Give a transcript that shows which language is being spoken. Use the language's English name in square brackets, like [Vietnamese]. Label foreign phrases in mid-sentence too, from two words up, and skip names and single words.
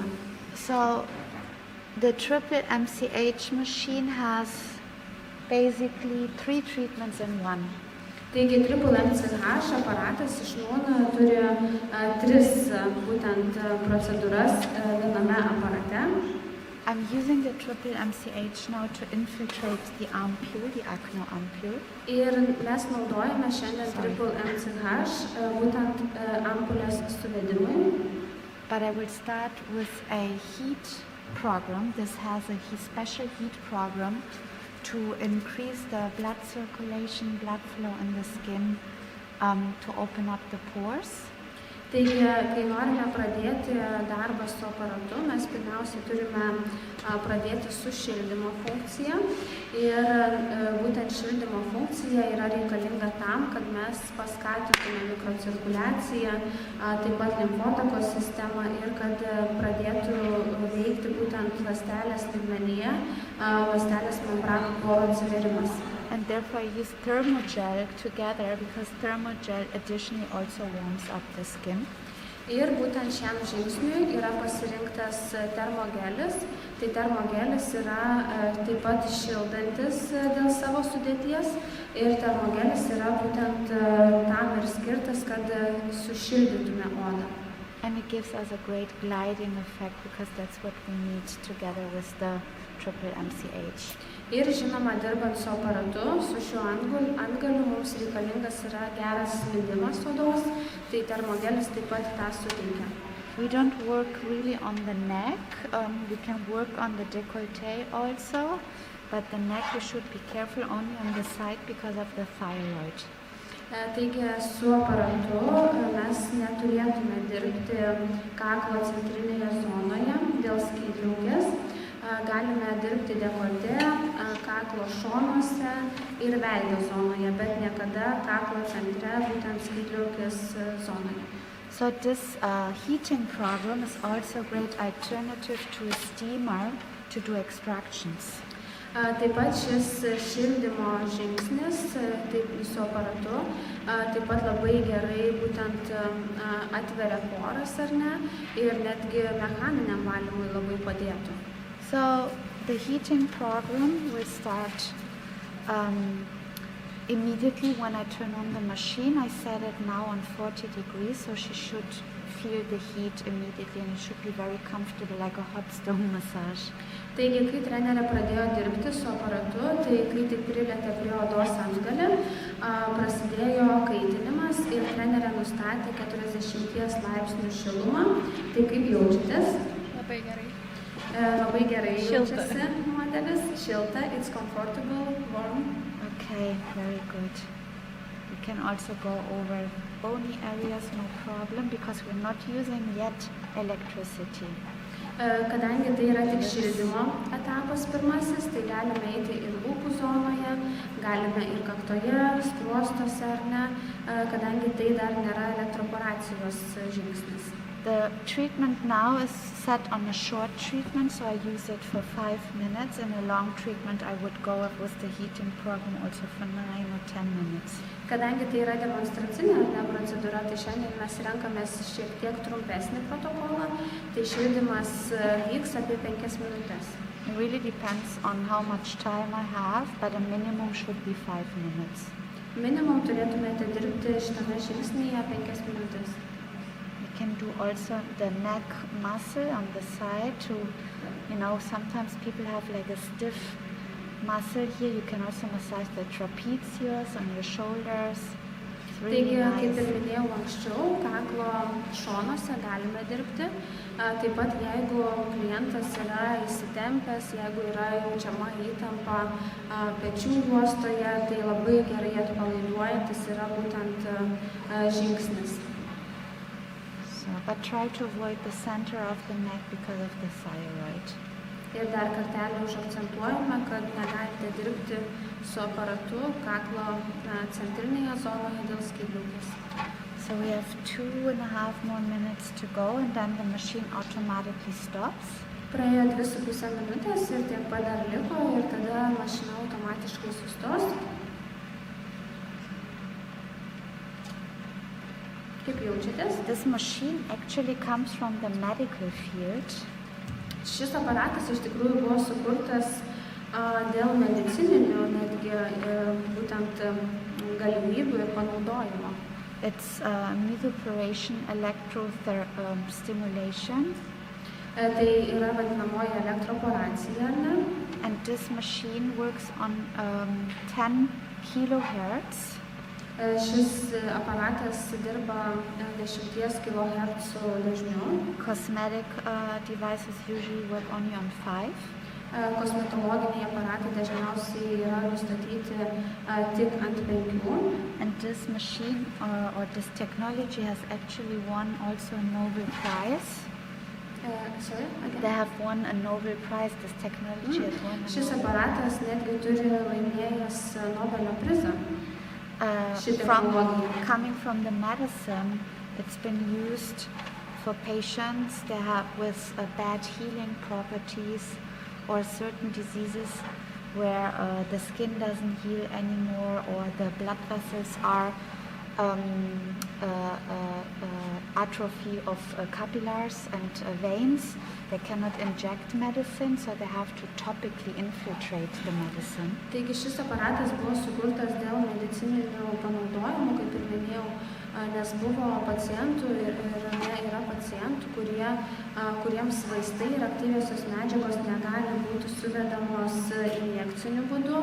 [English] So the Triple MCH machine has basically 3 treatments in one. [Lithuanian] Taigi Triple MCH aparatas iš naujo turi 3 būtent procedūras viename aparate. [English] I'm using the Triple MCH now to infiltrate the ampule, the acno ampule. [Lithuanian] Ir mes naudojame šiandien Triple MCH būtent ampulės suvedimui. [English] But I will start with a heat program. This has a special heat program to increase the blood circulation, blood flow in the skin, to open up the pores. [Lithuanian] Taigi, kai norime pradėti darbą su aparatu, mes pirmiausiai turime pradėti su šildymo funkcija. Ir būtent šildymo funkcija yra reikalinga tam, kad mes paskatintume mikrocirkuliaciją, taip pat limfotakos sistemą ir kad pradėtų veikti būtent ląstelės lygmenyje, ląstelės membranų porų atsivėrimas. [English] And therefore I use thermogel together because thermogel additionally also warms up the skin. [Lithuanian] Ir būtent šiam žingsniui yra pasirinktas termogelis. Tai termogelis yra taip pat šildantis dėl savo sudėties ir termogelis yra būtent tam ir skirtas, kad sušildytume odą. [English] And it gives us a great gliding effect because that's what we need together with the Triple MCH. [Lithuanian] Ir žinoma, dirbant su aparatu, su šiuo antgaliu mums reikalingas yra geras slindimas odos, tai termogelis taip pat tą suteikia. [English] We don't work really on the neck, we can work on the décolleté also, but the neck we should be careful only on the side because of the thyroid. [Lithuanian] Taigi su aparatu mes neturėtume dirbti kaklo centrinėje zonoje dėl skydliaukės. Galime dirbti dekoltė, kaklo šonuose ir veido zonoje, bet niekada kaklo centre, būtent skydliaukės zonoje. [English] So this heating program is also a great alternative to a steamer to do extractions. [Lithuanian] Taip pat šis šildymo žingsnis, taip su aparatu, taip pat labai gerai būtent atveria poras ar ne, ir netgi mechaniniam valymui labai padėtų. [English] So the heating program will start immediately when I turn on the machine. I set it now on 40 degrees, so she should feel the heat immediately and it should be very comfortable, like a hot stone massage. [Lithuanian] Taigi, kai trenerė pradėjo dirbti su aparatu, tai kai tik prilietė prie odos antgalį, prasidėjo kaitinimas ir trenerė nustatė 40 laipsnių šilumą. Tai kaip jaučiatės? Labai gerai. Labai gerai jaučiasi modelis, šilta, [English] it's comfortable, warm. Okay, very good. We can also go over bony areas, no problem, because we're not using yet electricity. [Lithuanian] Kadangi tai yra tik šildymo etapas pirmasis, tai galime eiti ir lūpų zonoje, galime ir kaktoje, skruostuose ar ne, kadangi tai dar nėra elektroporacijos žingsnis. [English] The treatment now is set on a short treatment, so I use it for 5 minutes. In a long treatment, I would go with the heating program also for 9 or 10 minutes. [Lithuanian] Kadangi tai yra demonstracinė procedūra, tai šiandien mes renkamės šiek tiek trumpesnį protokolą, tai šildymas vyks apie 5 minutės. [English] It really depends on how much time I have, but a minimum should be 5 minutes. [Lithuanian] Minimum turėtumėte dirbti šitame žingsnyje 5 minutės. [English] We can do also the neck muscle on the side to, sometimes people have like a stiff muscle here. You can also massage the trapezius on your shoulders. Really [Lithuanian] Taigi, [English] nice. [Lithuanian] kaip ir minėjau anksčiau, kaklo šonuose galime dirbti. Taip pat, jeigu klientas yra įsitempęs, jeigu yra jaučiama įtampa pečių juostoje, tai labai gerai atpalaiduojantis yra būtent žingsnis. [English] But try to avoid the center of the neck because of the thyroid. [Lithuanian] Ir dar kartelį užakcentuojame, kad negalite dirbti su aparatu kaklo centrinėje zonoje dėl skydliaukės. [English] So we have 2.5 more minutes to go and then the machine automatically stops. [Lithuanian] Praėjo 2,5 minutės ir tiek pat dar liko ir tada mašina automatiškai sustos. Kaip jaučiatės? [English] This machine actually comes from the medical field. [Lithuanian] Šis aparatas iš tikrųjų buvo sukurtas dėl medicininių netgi būtent galimybių ir panaudojimo. [English] It's medexy.lt stimulation. [Lithuanian] Tai yra vadinamoji elektroporacija, ar ne? [English] And this machine works on 10 kilohertz. [Lithuanian] Šis aparatas dirba 10 kHz dažniu. [English] Cosmetic devices usually work only on 5. [Lithuanian] Kosmetologiniai aparatai dažniausiai yra nustatyti tik ant 5. [English] And this machine or this technology has actually won also a Nobel Prize. Sorry, again? They have won a Nobel Prize. This technology has won a [Lithuanian] Šis Nobel aparatas netgi turi laimėjęs Nobelio prizą. [English] Coming from the medicine, it's been used for patients that have with bad healing properties or certain diseases where the skin doesn't heal anymore or the blood vessels are atrophy of capillaries and veins. They cannot inject medicine, so they have to topically infiltrate the medicine. [Lithuanian] Taigi šis aparatas buvo sukurtas dėl medicininių panaudojimų, kaip ir minėjau, nes buvo pacientų ir yra pacientų, kuriems vaistai ir aktyviosios medžiagos negali būti suvedamos injekciniu būdu.